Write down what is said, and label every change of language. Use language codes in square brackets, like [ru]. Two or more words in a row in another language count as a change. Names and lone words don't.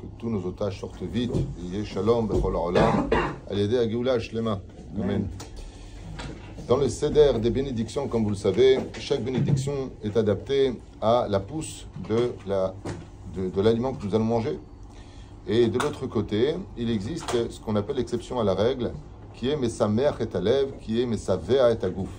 [fr] tous nos otages sortent vite. [he] יהי שלום בכל העולם על ידי הגאולה השלמה. Amen. [fr] Dans le Seder des bénédictions, comme vous le savez, chaque bénédiction est adaptée à la pousse de l'aliment que nous allons manger. Et de l'autre côté, il existe ce qu'on appelle l'exception à la règle, qui est [he] משמח את הלב, [fr] qui est [he] משביע את הגוף.